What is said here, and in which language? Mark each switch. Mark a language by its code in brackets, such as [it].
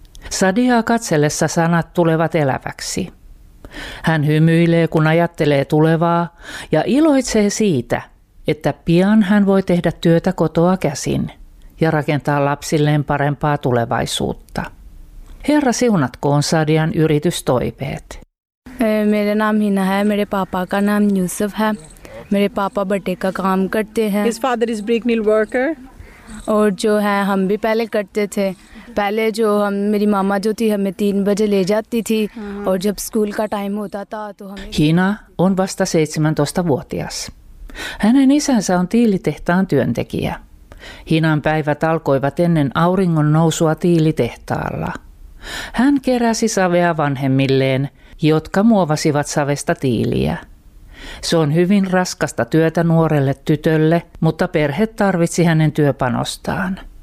[fi] Sadiaa katsellessa sanat tulevat eläväksi. Hän hymyilee, kun ajattelee tulevaa, ja iloitsee siitä, että pian hän voi tehdä työtä kotoa käsin ja rakentaa lapsilleen parempaa tulevaisuutta. Herra siunatkoon Sadian yritystoiveet. [hi] मेरा नाम हिना है मेरे पापा का नाम यूसुफ है मेरे पापा बटे का काम करते हैं [en] His father is brick mill worker [hi] और जो है हम भी पहले करते थे, पहले जो हम मेरी मामा जो थी हमें 3 बजे ले जाती थी और जब स्कूल का टाइम होता था तो हम। [fi] Hina on vasta 17-vuotias. Hänen isänsä on tiilitehtaan työntekijä. Hinan päivät alkoivat ennen auringon nousua tiilitehtaalla. Hän keräsi savea vanhemmilleen, jotka muovasivat savesta tiiliä. Se on hyvin raskasta työtä nuorelle tytölle, mutta perhe tarvitsi hänen työpanostaan.